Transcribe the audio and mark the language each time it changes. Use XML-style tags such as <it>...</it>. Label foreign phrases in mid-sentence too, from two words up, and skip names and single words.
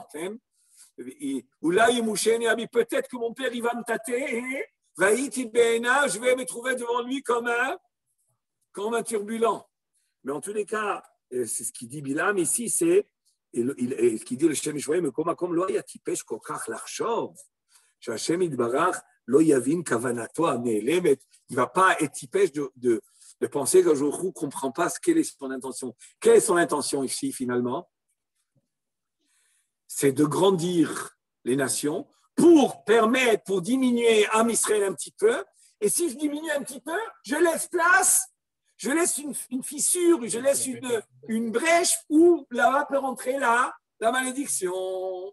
<fr>Okay? Ou là, peut-être que mon père, il va me tâter. Je vais me trouver devant lui comme un turbulent. Mais en tous les cas, c'est ce qu'il dit Bilam ici, c'est ce qu'il dit le Shem Yishmael, mais comme</fr> <he>לא היה טיפש כל כך לחשוב, שהשם יתברך לא יבין כוונתו הנעלמת,</he> <fr>il ne va pas être tipesh de penser qu'un jour ne comprend pas quelle est son intention. Quelle est son intention ici finalement? C'est de grandir les nations pour diminuer</fr> <he>עם ישראל</he> <fr>un petit peu. Et si je diminue un petit peu, je laisse une fissure, je laisse une brèche où là-bas peut rentrer la malédiction.</fr>